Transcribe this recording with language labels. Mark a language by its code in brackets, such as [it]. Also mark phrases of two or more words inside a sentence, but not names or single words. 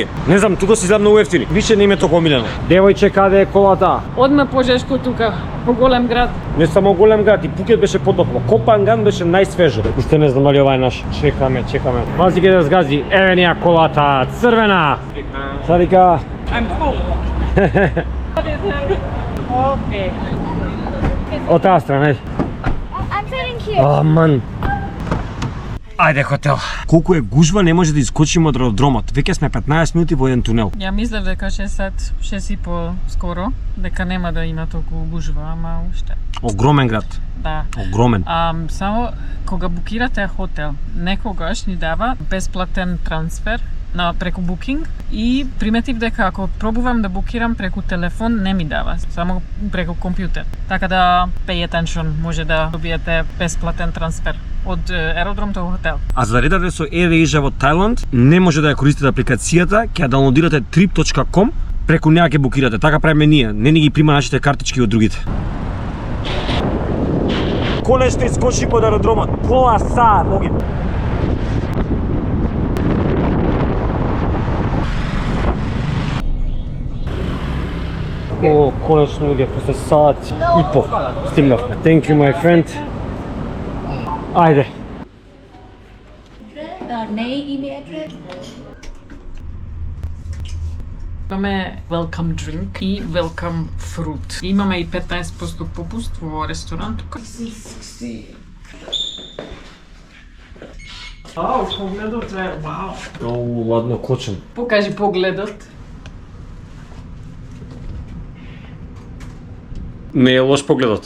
[mk] Не знам, тука си изгледа многу ефтини. Више не им е толку омилено. Девојче, каде е колата? Одма пожешко тука, по голем град. Не само голем град, и Пукет беше потопло. Копанган беше најсвежо. Уште не знам дали ова е наш. Чекаме. Мази ќе да сгази. Еве ни ја колата, црвена. Сарика. [en] I'm full. Okay. [mk] Од таа страна, [en] I'm sitting here. [mk] Аман. Ајде, хотел. Колку е гужва, не може да искочиме од аеродромот. Веќе сме 15 минути во еден тунел. Ја мислев дека 6 сат, 6 и по скоро, дека нема да има толку гужва, ама уште. Огромен град. Да. Огромен. Само кога букирате хотел, некогаш ни дава бесплатен трансфер преку Booking и приметив дека ако пробувам да букирам преку телефон не ми дава, само преку компјутер. Така да [en] pay attention, [mk] може да добиете бесплатен трансфер од аеродром до хотел. А за да редате со AirAsia во Тајланд, не може да ја користите апликацијата, ќе ја даунлодирате trip.com, преку неа ќе букирате. Така правиме ние, не ни ги прима нашите картички од другите. Конечно искочи под аеродромот, пола саат, моги. О, конечно, луѓе, после саат и по стигнавме. [en] Thank you, my friend. [mk] Ајде. Имаме [en] welcome drink [mk] и [en] welcome fruit. [mk] Имаме и 15% попуст во ресторант тука. Вау, погледот е, вау. О, ладно кочен. Покажи погледот. Не е лош погледот.